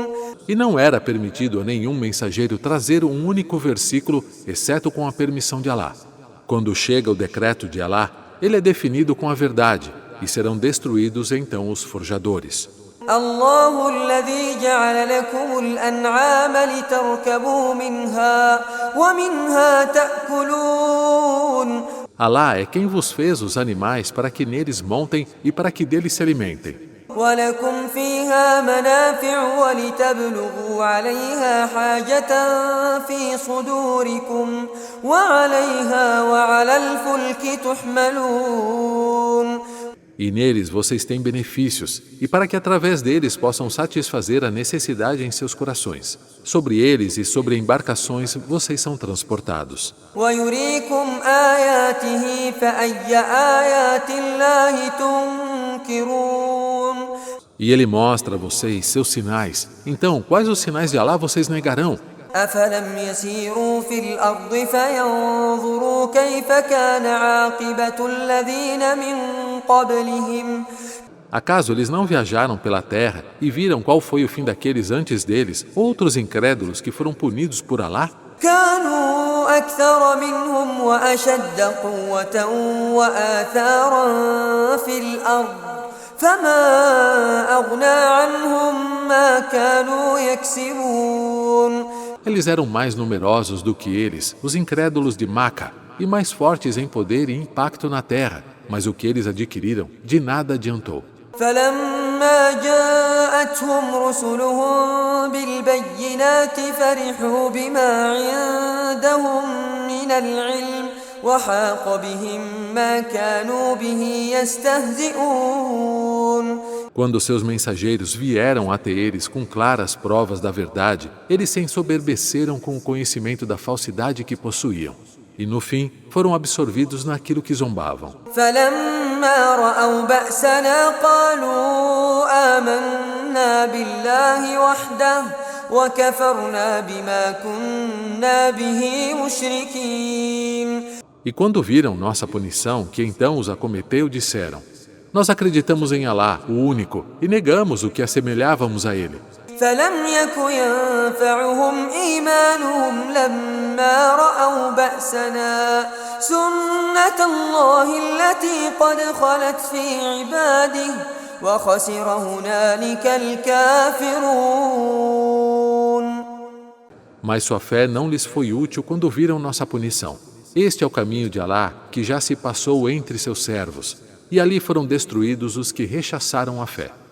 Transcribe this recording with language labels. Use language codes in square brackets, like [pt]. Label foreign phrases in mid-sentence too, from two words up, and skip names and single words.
[pt] E não era permitido a nenhum mensageiro trazer um único versículo, exceto com a permissão de Alá. Quando chega o decreto de Alá, ele é definido com a verdade, e serão destruídos então os forjadores. [ar] الله الذي جعل لكم الأنعام لتركبوا منها ومنها تأكلون. [pt] Alá é quem vos fez os animais para que neles montem e para que deles se alimentem. [ar] ولكم فيها منافع ولتبلغوا عليها حاجة في صدوركم وعليها وعلى الفلك تحملون. [pt] E neles vocês têm benefícios, e para que através deles possam satisfazer a necessidade em seus corações. Sobre eles e sobre embarcações vocês são transportados. [ar] ويريكم آياته فأي آيات الله تنكرون. [pt] E ele mostra a vocês seus sinais. Então, quais os sinais de Alá vocês negarão? [ar] أفلم يسيروا في الأرض فينظروا كيف كان عاقبة الذين من قبلهم. [pt] Acaso eles não viajaram pela terra e viram qual foi o fim daqueles antes deles, outros incrédulos que foram punidos por Alá? [ar] كانوا أكثر منهم وأشد قوة وآثارا في الأرض فما أغنى عنهم ما كانوا يكسبون. [pt] Eles eram mais numerosos do que eles, os incrédulos de Maca, e mais fortes em poder e impacto na terra, mas o que eles adquiriram de nada adiantou. [ar] فلما جاءتهم رسلهم بالبينات فرحوا بما عندهم من العلم وحاق بهم ما كانوا به يستهزئون. [pt] Quando seus mensageiros vieram até eles com claras provas da verdade, eles se ensoberbeceram com o conhecimento da falsidade que possuíam. E no fim, foram absorvidos naquilo que zombavam. [ar] فلما رأوا بأسنا قالوا آمنا بالله وحده وكفرنا بما كنا به مشركين. [pt] E quando viram nossa punição, que então os acometeu, disseram: Nós acreditamos em Alá, o único, e negamos o que assemelhávamos a ele. [ar] فلم يك ينفعهم إيمانهم لما رأوا بأسنا سنة الله التي قد خلت في عباده وخسر هنالك الكافرون. [pt] Mas sua fé não lhes foi útil quando viram nossa punição. Este é o caminho de Alá que já se passou entre seus servos, e ali foram destruídos os que rechaçaram a fé.